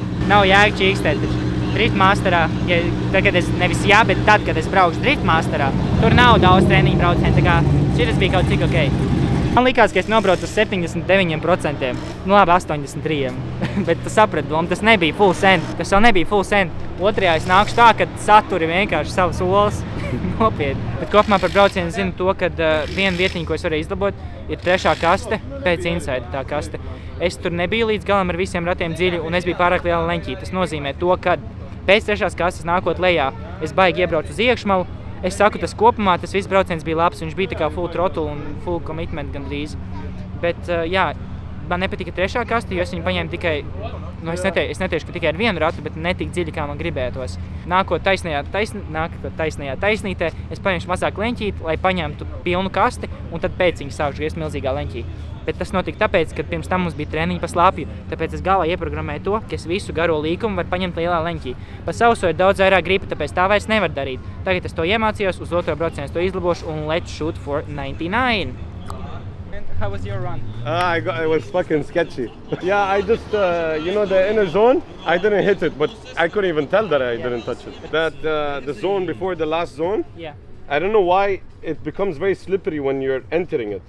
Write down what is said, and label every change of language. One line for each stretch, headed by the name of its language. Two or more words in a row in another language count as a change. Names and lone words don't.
Latvian: Nav jēga čīkstēt, bet driftmasterā, nevis jā, bet tad, kad es braukšu driftmasterā, tur nav daudz treniņu braucienu, tā kā šitas bija kaut cik okei. Man likās, ka es nobraucu uz 79%, nu labi 83%, bet tu saprati domu, tas nebija
English: full send,
Latvian: tas vēl nebija
English: full send.
Latvian: Otrajā es nākšu tā, ka saturi vienkārši savas olas, nopietni. Bet kopumā par braucienu zinu to, ka viena vietiņa, ko es varēju izlabot, ir trešā kaste, pēc inside tā kaste. Es tur nebiju līdz galam ar visiem ratiem dziļi, un es biju pārāk liela leņķī. Tas nozīmē to, ka pēc trešās kastes nākot lejā, es baigi iebraucu uz iekšmalu. Es saku, tas kopumā, tas viss brauciens bija labs, viņš bija tā kā
English: full throttle
Latvian: un
English: full commitment
Latvian: gandrīz. Bet, jā, man nepatika trešā kaste, jo es viņu paņēmu tikai, nu es neteikšu, ka tikai ar vienu ratu, bet ne tik dziļi, kā man gribētos. Nākot taisnajā taisnītē, es paņemšu mazāk leņķīt, lai paņemtu pilnu kasti, un tad pēc viņa sākšu griezt milzīgā leņķī. Bet tas notika tāpēc, ka pirms tam mums bija treniņi pa slāpju, tāpēc es galvā ieprogrammēju to, ka es visu garo līkumu varu paņemt lielā leņķī. Pa sauso ir daudz vairāk gripa, tāpēc tā vairs nevar darīt. Tagad es to iemācījos, uz otro braucienu to izlabošu un
English: let's shoot for 99. And how was your run? It was fucking sketchy. Yeah, I just, you know, the inner zone, I didn't hit it, but I couldn't even tell that I didn't touch it. That the zone before the last zone, Yeah. I don't know why it becomes very slippery when you're entering it.